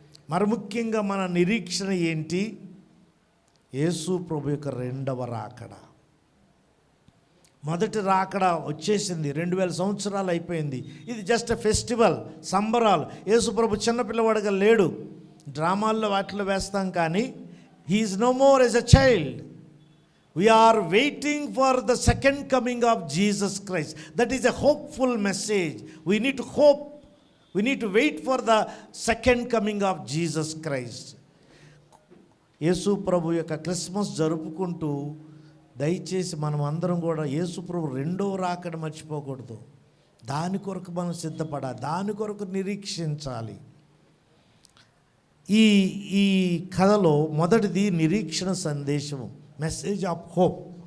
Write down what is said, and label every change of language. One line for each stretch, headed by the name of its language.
Telugu: మరి ముఖ్యంగా మన నిరీక్షణ ఏంటి? యేసు ప్రభు యొక్క రెండవ రాకడ. మొదటి రాకడ వచ్చేసింది, 2000 సంవత్సరాలు అయిపోయింది. ఇది జస్ట్ ఫెస్టివల్, సంబరాలు. యేసు ప్రభు చిన్నపిల్లవాడుగా లేడు. డ్రామాల్లో వాటిలో వేస్తాం, కానీ
English: He is no more as a child. We are waiting for the second coming of Jesus Christ. That is a hopeful message. We need to hope. We need to wait for the second coming of Jesus Christ.
Telugu: యేసు ప్రభు యొక్క Christmas జరుపుకుంటూ దయచేసి మనం అందరం కూడా యేసు ప్రభు రెండవ రాకడ మర్చిపోకూడదు. దాని కొరకు మనం సిద్ధపడాలి, దాని కొరకు నిరీక్షించాలి. ఈ కథలో మొదటిది నిరీక్షణ సందేశము,
English: Message of hope.